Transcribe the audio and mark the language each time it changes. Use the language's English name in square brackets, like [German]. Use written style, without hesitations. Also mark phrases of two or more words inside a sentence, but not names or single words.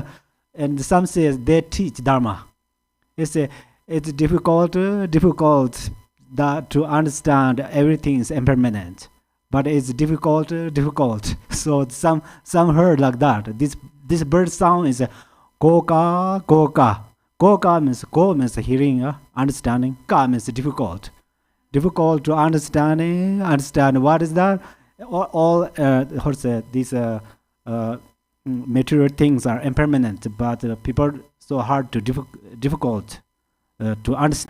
[English] And some says they teach Dharma. It's difficult that to understand everything is impermanent, but it's difficult. So some heard like that. This bird sound is a Goka, goka. Goka means go means hearing, understanding. Ka means difficult. Difficult to understand what is that. All how to say, these material things are impermanent, but people so hard to difficult to understand.